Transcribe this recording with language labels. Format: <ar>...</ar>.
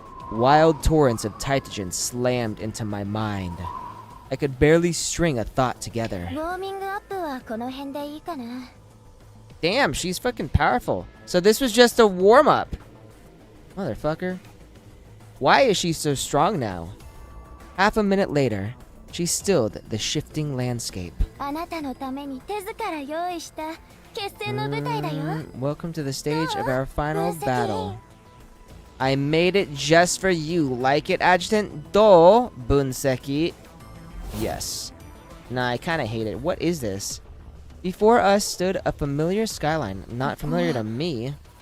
<en>Wild torrents of Titagen slammed into my mind. I could barely string a thought together.</en> <ja>はこの辺でいいかな。</ja> <en>Damn, she's fucking powerful. So this was just a warm-up. Motherfucker. Why is she so strong now? Half a minute later, she stilled the shifting landscape.</en> <ja>あなたのために手ずから用意した決戦の舞台だよ。</ja> <en>Welcome to the stage of our final battle. I made it just for you. Like it, Adjutant? Do, Bunseki. Yes. Nah, I kinda hate it. What is this? Before us stood a familiar skyline, not familiar to me.</en>